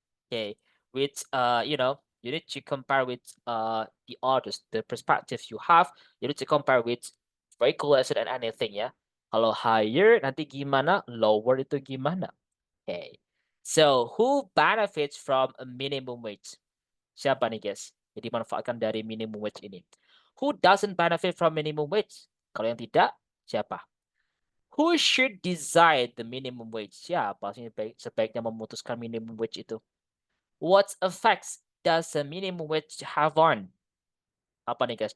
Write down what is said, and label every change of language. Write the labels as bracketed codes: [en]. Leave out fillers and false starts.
[en] Okay, with you know, you need to compare with the others, the perspectives you have. You need to compare with regulation and anything, ya. [id] Kalau higher nanti gimana, lower itu gimana? [en] Okay. So, who benefits from a minimum wage? [id] Siapa nih, guys? Jadi manfaatkan dari minimum wage ini. [en] Who doesn't benefit from minimum wage? [id] Kalau yang tidak, siapa? [en] Who should decide the minimum wage? [id] Siapa sih sebaiknya memutuskan minimum wage itu? [en] What effects does the minimum wage have on? [id] Apa nih guys?